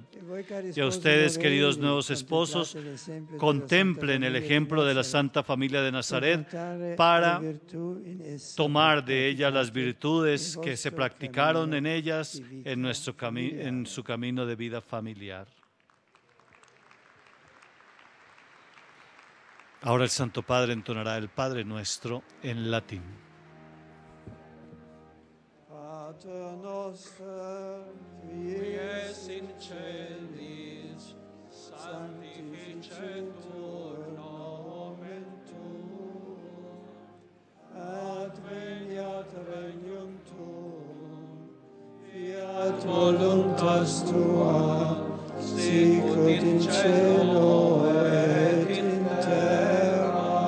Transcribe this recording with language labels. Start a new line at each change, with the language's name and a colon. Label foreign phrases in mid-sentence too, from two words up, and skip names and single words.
Spanish: Y a ustedes, queridos nuevos esposos, contemplen el ejemplo de la Santa Familia de Nazaret para tomar de ella las virtudes que se practicaron en ellas en su camino de vida familiar. Ahora el Santo Padre entonará el Padre Nuestro en latín.
Latin: Pater noster, qui es in celis, sanctificetur nomen tuum, adveniat regnum tuum, fiat voluntas tua, sicut in cielo et in terra.